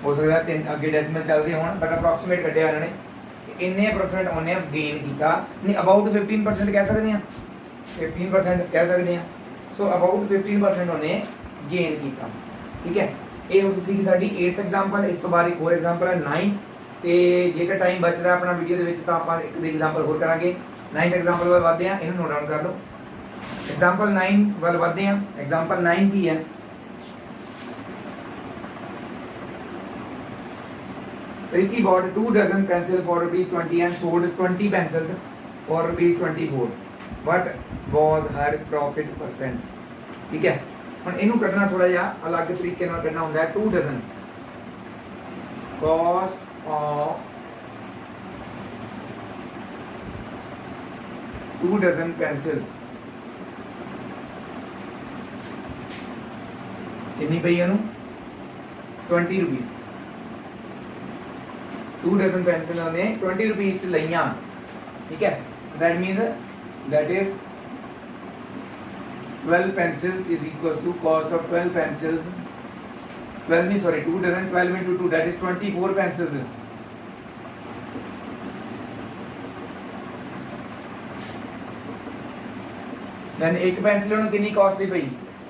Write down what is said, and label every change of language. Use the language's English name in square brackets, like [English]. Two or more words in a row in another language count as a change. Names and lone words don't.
[Hindi] हो सकता है 3 अगे डेसिमल चलते हो, [English] but approximate [Hindi] कटिया उन्होंने इन्ने परसेंट उन्हें गेन किया। नहीं अबाउट 15% कह सकते हैं, 15% कह सकते हैं। सो अबाउट 15% उन्हें गेन किया, ठीक है। [Punjabi] ਇਹ ਹੋ ਸੀ ਸਾਡੀ 8th ਐਗਜ਼ਾਂਪਲ। ਇਸ ਤੋਂ ਬਾਅਦ ਇੱਕ ਹੋਰ ਐਗਜ਼ਾਂਪਲ ਹੈ 9th ਤੇ ਜੇਕਰ ਟਾਈਮ ਬਚਦਾ ਆਪਣਾ ਵੀਡੀਓ ਦੇ ਵਿੱਚ ਤਾਂ ਆਪਾਂ ਇੱਕ ਦੇ एग्जांपल ਹੋਰ ਕਰਾਂਗੇ। 9th एग्जांपल ਵੱਲ ਵਧਦੇ ਹਾਂ, ਇਹਨੂੰ ਨੋਟ ਡਾਊਨ ਕਰ ਲਓ। एग्जांपल 9 ਵੱਲ ਵਧਦੇ ਹਾਂ। एग्जांपल 9 ਕੀ ਹੈ, [English] Ricky bought 2 dozen pencils for ₹20 and sold 20 pencils for ₹24. What was her profit percent? [Hindi] ठीक है। [Punjabi] ਹੁਣ ਇਹਨੂੰ ਕੱਢਣਾ ਥੋੜਾ ਜਿਹਾ ਅਲੱਗ ਤਰੀਕੇ ਨਾਲ ਕੱਢਣਾ ਹੁੰਦਾ ਹੈ। 2 ਡਜ਼ਨ [English] cost of 2 dozen pencils [Punjabi] ਕਿੰਨੀ ਪਈ ਇਹਨੂੰ 20 रुपीस। [English] 2 dozen pencils [Punjabi] ਉਹਨੇ 20 रुपीस ਚ ਲਈਆਂ, [Hindi] ठीक है। [English] that means that is 12 pencils is equals to cost of 12 pencils 12 नहीं sorry 2 dozen 12 into 2 that is 24 pencils। [Punjabi] then ਇੱਕ ਪੈਂਸਿਲ ਉਹਨੂੰ ਕਿੰਨੀ ਕੌਸਟ ਦੀ ਪਈ